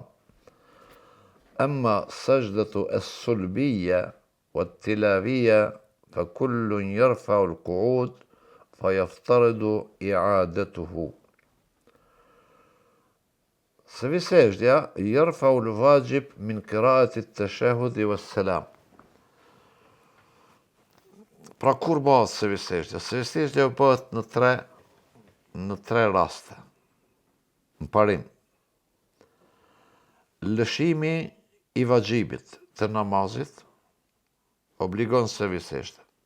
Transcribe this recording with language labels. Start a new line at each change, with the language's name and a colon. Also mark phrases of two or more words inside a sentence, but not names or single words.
Arabic: أما السجدة السلبية والتلاوية فكل يرفع القعود فيفترض إعادته. Sehwi sejdja يرفع الواجب من قراءة التشهد والسلام.
Albanian: Pra kur bëhet sehwi sejdja? Sehwi sejdja bëhet në tre raste. Në parim, lëshimi i vajibit të namazit obligon sehwi sejdë.